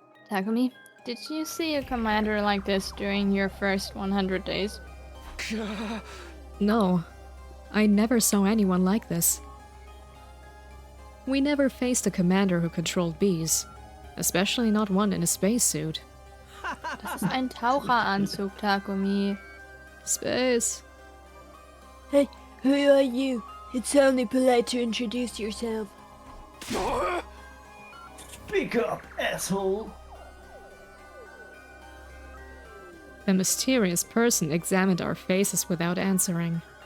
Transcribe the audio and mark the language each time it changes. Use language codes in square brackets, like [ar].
[en] Takumi, did you see a commander like this during your first 100 days? No, I never saw anyone like this. We never faced a commander who controlled bees, especially not one in a spacesuit. [de] Das ist ein Taucheranzug, Takumi. [en] Space. Hey, who are you? It's only polite to introduce yourself. Speak up, asshole. The mysterious person examined our faces without answering.